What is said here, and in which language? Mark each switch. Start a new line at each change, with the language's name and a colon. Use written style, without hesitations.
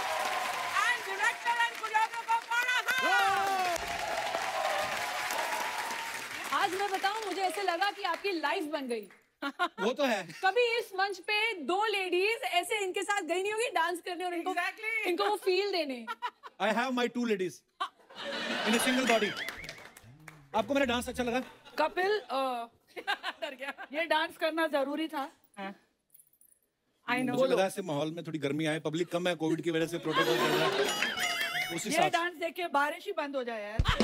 English: And director and choreographer Farah.
Hindi: आज मैं बताऊं, मुझे ऐसे लगा कि आपकी लाइफ बन गई. वो तो है. कभी इस मंच पे 2 लेडीज ऐसे इनके साथ गई नहीं होगी डांस करने और इनको वो फील देने.
English: I have my 2 ladies in a single body.
Hindi: आपको मेरा डांस अच्छा लगा? कपिल डर गया. ये डांस करना जरूरी था.
English: I know.
Hindi: मुझे लगा ऐसे माहौल में थोड़ी गर्मी आए, पब्लिक कम है, कोविड की वजह से प्रोटोकॉल चल रहा है. ये डांस देख के बारिश ही बंद हो जाए यार.